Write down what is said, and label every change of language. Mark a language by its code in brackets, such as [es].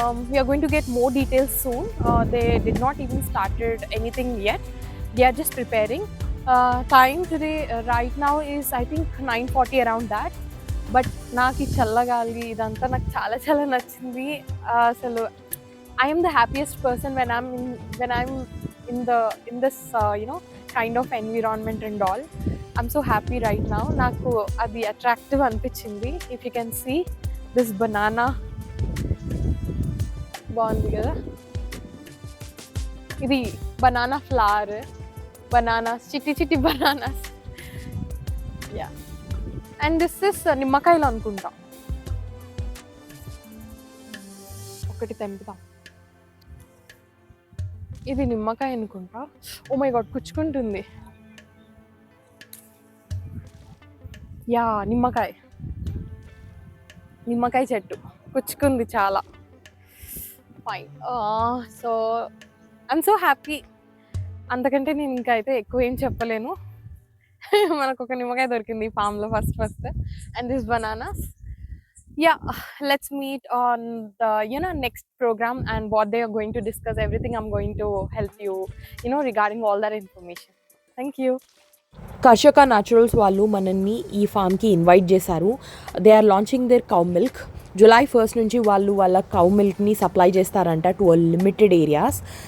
[en] We are going to get more details soon. They did not even started anything yet. They are just preparing. Time today right now is I think 9:40 around that. [te] But నాకు చల్లగాలి ఇదంతా నాకు చాలా చాలా నచ్చింది. [en] అసలు I am the happiest person when I'm in this kind of environment and all. I'm so happy right now. [te] నాకు అది attractive అనిపించింది. [en] If you can see this banana, [te] బాగుంది కదా. ఇది బనానా ఫ్లవర్, బనానాస్, చిట్టి చిట్టి bananas. [en] yeah, and this is [te] నిమ్మకాయలు అనుకుంటా. ఒకటి తెంపుతాం. ఇది నిమ్మకాయ అనుకుంటా. [en] oh my God, [te] కుచ్చుకుంటుంది. యా, నిమ్మకాయ చెట్టు కుచ్చుకుంది చాలా. Fine. [en] So I'm so happy. [te] అంతకంటే నేను ఇంకా అయితే ఎక్కువ ఏం చెప్పలేను. మనకు ఒక నిమ్మకాయ దొరికింది ఈ ఫామ్లో first. [en] And this bananas. Yeah, let's meet on the next program and what they are going to discuss. Everything I'm going to help you regarding all that information. Thank you. [te] కర్షక న్యాచురల్స్ వాళ్ళు మనల్ని ఈ ఫామ్కి invite చేశారు. [en] They are launching their cow milk. [te] July 1 నుంచి వాళ్ళు వాళ్ళ cow మిల్క్ని supply చేస్తారంట [en] To limited areas.